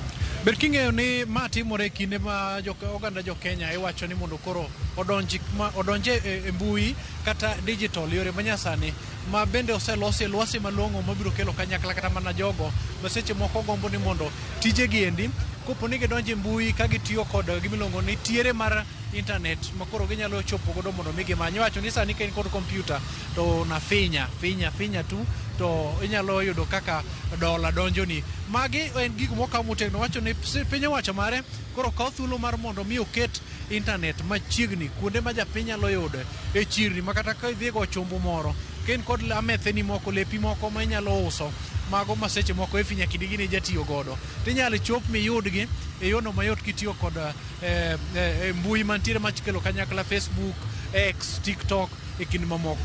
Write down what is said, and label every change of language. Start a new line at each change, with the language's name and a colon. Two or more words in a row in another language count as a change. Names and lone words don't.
Luo (Kenya and Tanzania): Ber king'eyo ni ma timore kinde ma oganda jo Kenya iwacho ni mondo koro odonje e mbui kata digital yore manyasani ma bende oselosi lwasi malong'o mabiro kelo kanyakla kata mana jogo ma seche moko gombo ni mondo tijegi endi kopo ni gidonje mbui ka gitiyo kod gimilongo ni tiere mar internet makoro ginyalo chopo godo mondo mi gimany. Wacho ni sani ken kod kompyuta to na finya tu to inyalo yudo kaka dola donjoni. Magi en gik mokaw motegno. Wacho ni piny owacho mare koro kaw thuolo mar mondo mi oket internet machiegni kuonde ma japiny nyalo yude e chirni makata ka idhi go chumbu moro ken kod ametheni moko lepi moko ma inyalo uso mago ma seche moko ifinya kidigi ni jatiyo godo tinyalo chop miyudgi e yono mayot kitiyo kod mbui mantiere machikelo kanyakla Facebook, X, TikTok e kind mamoko.